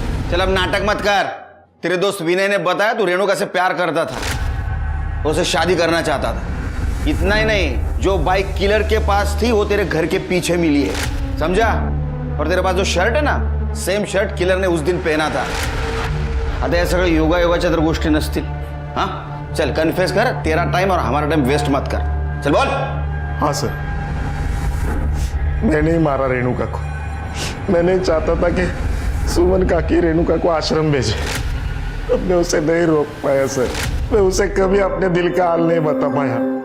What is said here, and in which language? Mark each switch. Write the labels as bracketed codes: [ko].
[hi] चल अब नाटक मत कर। तेरे दोस्त विनय ने बताया तू रेणुका से प्यार करता था, उसे शादी करना चाहता था। इतना ही नहीं, जो बाइक किलर के पास थी वो तेरे घर के पीछे मिली है, समझा? और तेरे पास जो शर्ट है ना, सेम शर्ट किलर ने उस दिन पहना था। [mr] आता या सगळं योगायोगाच्या तर गोष्टी नसतील। [hi] हाँ चल कन्फेस कर, तेरा टाइम और हमारा टाइम वेस्ट मत कर। चल बोल। हाँ सर, मैंने ही मारा रेणुका को। मैं नहीं चाहता था कि सुमन काकी रेणुका को आश्रम भेजे। अब मैं उसे नहीं रोक पाया सर। मैं उसे कभी अपने दिल का हाल नहीं बता पाया।